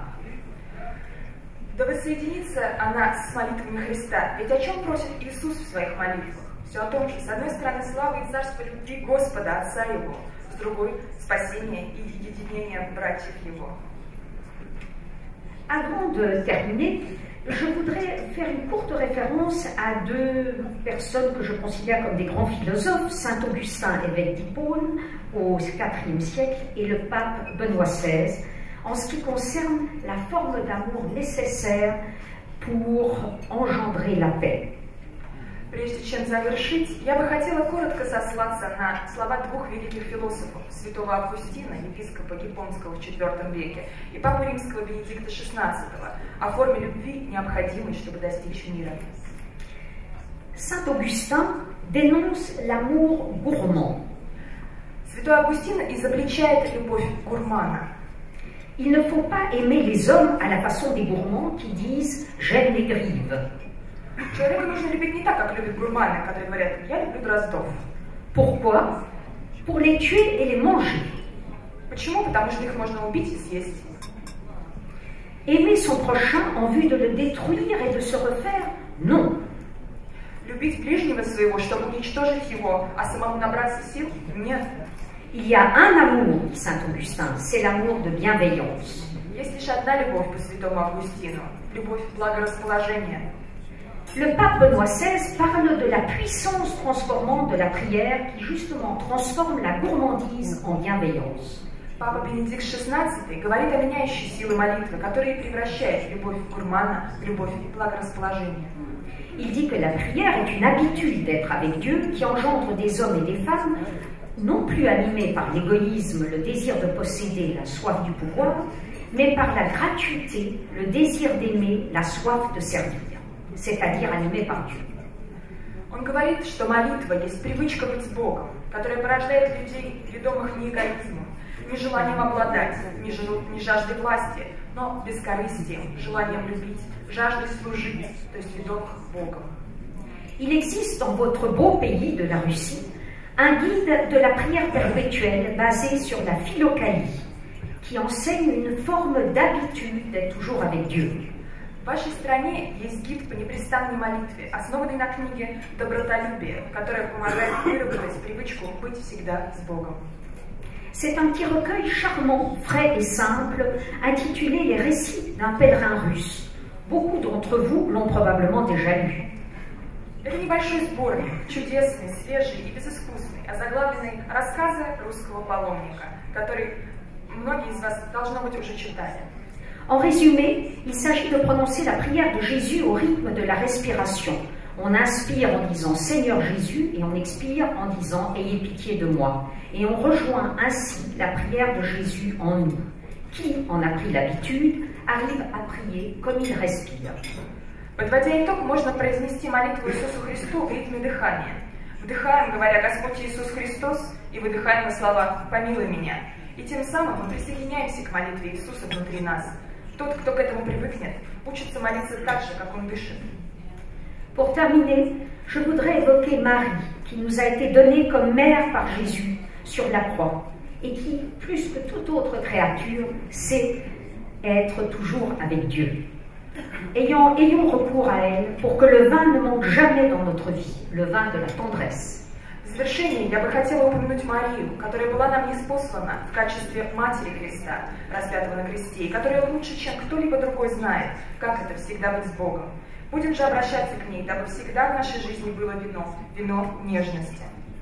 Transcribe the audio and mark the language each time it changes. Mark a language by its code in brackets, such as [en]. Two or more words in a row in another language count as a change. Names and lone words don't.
[ru] Да воссоединится она с молитвами Христа. Ведь о чем просит Иисус в своих молитвах? Все о том же, с одной стороны, слава и царство любви Господа, Отца Его, с другой – spasение и единение братьев Его. [fr] Avant de terminer, je voudrais faire une courte référence à deux personnes que je considère comme des grands philosophes, saint Augustin, évêque d'Hippone, au IVe siècle, et le pape Benoît XVI, en ce qui concerne la forme d'amour nécessaire pour engendrer la paix. [ru] Прежде чем завершить, я бы хотела коротко сослаться на слова двух великих философов, святого Августина, епископа Гиппонского в IV веке, и папы римского Бенедикта XVI, о форме любви, необходимой, чтобы достичь мира. [fr] Saint Augustin dénonce l'amour gourmand. [ru] Святой Августин изобличает любовь гурмана. [fr] Il ne faut pas aimer les hommes à la façon des gourmands qui disent « j'aime les grives ». [ru] Человека нужно любить не так, как любят гурманы, которые говорят: «Я люблю дроздов». [fr] Pourquoi? Pour les tuer et les manger. [ru] Почему? Потому что их можно убить и съесть. [fr] Aimer son prochain en vue de le détruire et de se refaire? Non. [ru] Любить ближнего своего, чтобы уничтожить его, а самому набраться сил? Нет. [fr] Il y a un amour, dit saint Augustin, c'est l'amour de bienveillance. [ru] Есть лишь одна любовь по святому Августину, любовь благорасположения. [fr] Le pape Benoît XVI parle de la puissance transformante de la prière qui justement transforme la gourmandise en bienveillance. [ru] Папа Бенедикт XVI говорит о меняющей силе молитвы, которая превращает любовь гурмана в любовь и благорасположение. [fr] Il dit que la prière est une habitude d'être avec Dieu qui engendre des hommes et des femmes non plus animés par l'égoïsme, le désir de posséder, la soif du pouvoir, mais par la gratuité, le désir d'aimer, la soif de servir, c'est-à-dire animé par Dieu. [ru] Он говорит, что молитва есть привычка быть с Богом, которая порождает людей, ведомых не эгоизмом, не желанием обладать, не жаждой власти, но бескорыстием, желанием любить, жаждой служить, то есть ведомых Богом. [fr] Il existe dans votre beau pays de la Russie un guide de la prière perpétuelle basé sur la philokalie, qui enseigne une forme d'habitude d'être toujours avec Dieu. [ru] В вашей стране есть гид по непрестанной молитве, основанный на книге «Добротолюбие», которая помогает выработать привычку быть всегда с Богом. [fr] C'est un petit recueil charmant, frais et simple, intitulé Les récits d'un pèlerin russe. Beaucoup d'entre vous l'ont probablement déjà lu. [ru] Это небольшой сборник, чудесный, свежий и безыскусный, озаглавленный «Рассказы русского паломника», который многие из вас, должно быть, уже читали. [fr] En résumé, il s'agit de prononcer la prière de Jésus au rythme de la respiration. On inspire en disant « Seigneur Jésus » et on expire en disant « Ayez pitié de moi ». Et on rejoint ainsi la prière de Jésus en nous. Qui en a pris l'habitude arrive à prier comme il respire. [ru] Подводя итог, можно произнести молитву Иисусу Христу в ритме дыхания. Вдыхаем, говоря «Господь Иисус Христос», и выдыхаем на слова «Помилуй меня». И тем самым мы присоединяемся к молитве Иисуса внутри нас. Тот, кто к этому привыкнет, учится молиться так же, как он дышит. [fr] Pour terminer, je voudrais évoquer Marie, qui nous a été donnée comme mère par Jésus sur la croix, et qui, plus que toute autre créature, sait être toujours avec Dieu. Ayons recours à elle pour que le vin ne manque jamais dans notre vie, le vin de la tendresse. [ru] В завершении я бы хотела упомянуть Марию, которая была нам ниспослана в качестве Матери Христа, распятого на кресте, и которая лучше, чем кто-либо другой знает, как это всегда быть с Богом. Будем же обращаться к ней, дабы всегда в нашей жизни было вино нежности.